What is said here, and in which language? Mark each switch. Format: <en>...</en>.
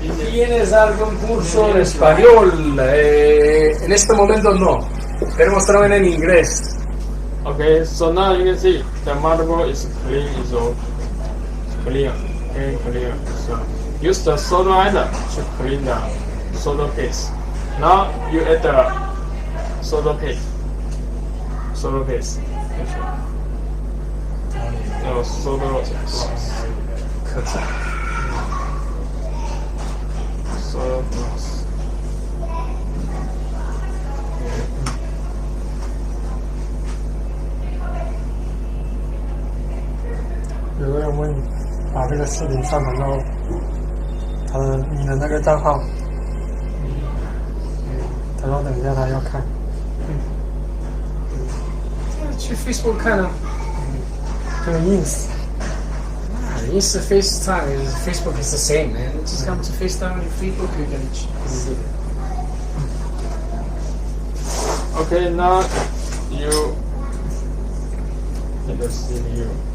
<es>¿Tienes algún curso en español? En este momento no. Queremos trabajar en inglés.</es> <en>Okay, so now you can see the motherboard is clean, is all clear. Okay, clear. So use the solder iron to clean the solder paste. Now you add the solder paste. Solder paste. No, solder gloss. Solder gloss.</en> <zh>有个人问你，把这个视频上传到你的那个账号，他说等一下他要看。去 Facebook 看啊。这个</zh> <en>Ins FaceTime Facebook is the same, man. Just come to FaceTime on your Facebook, you can see it. Okay, now you in the CPU.</en>